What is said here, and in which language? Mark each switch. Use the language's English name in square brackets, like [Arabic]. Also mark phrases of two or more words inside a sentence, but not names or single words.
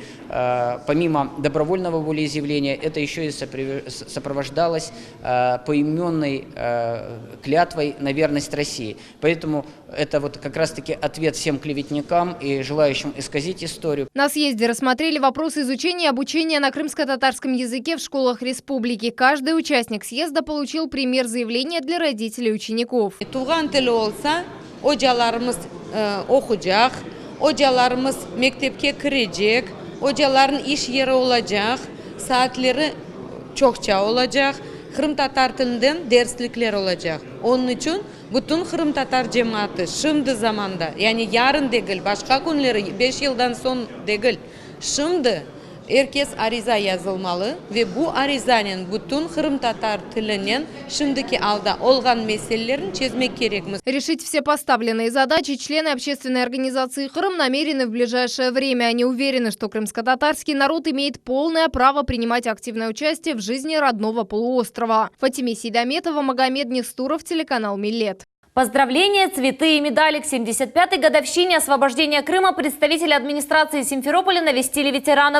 [Russian] Помимо добровольного волеизъявления, это еще и сопровождалось поименной клятвой на верность России. Поэтому это вот как раз-таки ответ всем клеветникам и желающим исказить историю. На съезде рассмотрели вопросы изучения и обучения на крымско-татарском языке в школах республики. Каждый участник съезда получил пример заявления для родителей учеников. [Crimean Tatar] Kırım Tatar tilinden derslikler olacak. Onun için bütün Kırım Tatar cemaati şimdi zamanda, yani yarın değil, başka günleri 5 yıldan son değil, şimdi herkes ariza yazılmalı ve bu arizanın bütün Kırım Tatar tilinden şimdiki alda olgan meselelerini çözmek gerekmiz. [Russian] Решить все поставленные задачи члены общественной организации Хырым намерены в ближайшее время. Они уверены, что крымско-татарский народ имеет полное право принимать активное участие в жизни родного полуострова. Фатиме Сейдаметова, Магомед Нестуров, телеканал Милет. Поздравления, цветы и медали к 75-й годовщине освобождения Крыма представители администрации Симферополя навестили ветеранов.